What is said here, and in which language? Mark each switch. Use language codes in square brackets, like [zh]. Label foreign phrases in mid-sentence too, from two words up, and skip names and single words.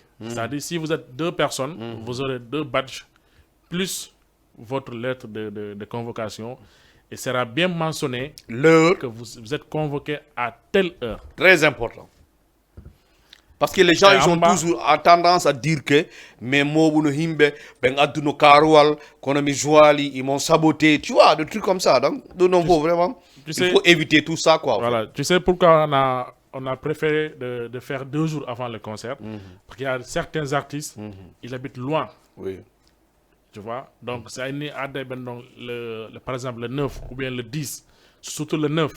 [fr] C'est-à-dire, si vous êtes 2 personnes, vous aurez 2 badges plus votre lettre de convocation. Et sera bien mentionné L'heure, que vous êtes convoqué à telle heure. très important. Parce que les gens, ils ont toujours tendance à dire que mes mots, himbe, ben aduno karoual, konomi jouali, ils m'ont saboté, tu vois, des trucs comme ça. Donc, vraiment, il faut éviter tout ça, quoi. Voilà, tu sais pourquoi on a préféré de faire 2 jours avant le concert. Parce qu'il y a certains artistes, ils habitent loin. Oui. Tu vois, donc c'est par exemple le 9 ou bien le 10, surtout le 9.